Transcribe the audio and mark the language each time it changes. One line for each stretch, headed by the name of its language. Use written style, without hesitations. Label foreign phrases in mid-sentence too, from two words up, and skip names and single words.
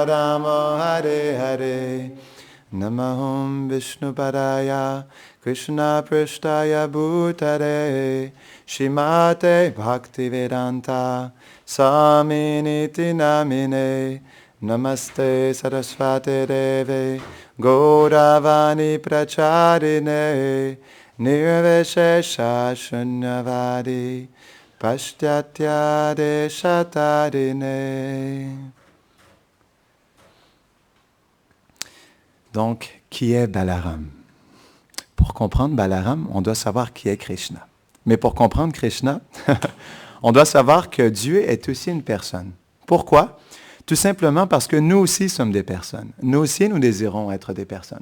Sanskrit: Rama Hare Hare Namaham Vishnupadaya Krishna Prishtaya Bhutare Shrimate Bhaktivedanta Saminiti Namine Namaste Saraswate Deve Gauravani Pracharine Nirveshesha Shunyavadi Pashyatya Deshatarine.
French: Donc, qui est Balaram? Pour comprendre Balaram, on doit savoir qui est Krishna. Mais pour comprendre Krishna, on doit savoir que Dieu est aussi une personne. Pourquoi? Tout simplement parce que nous aussi sommes des personnes. Nous aussi, nous désirons être des personnes.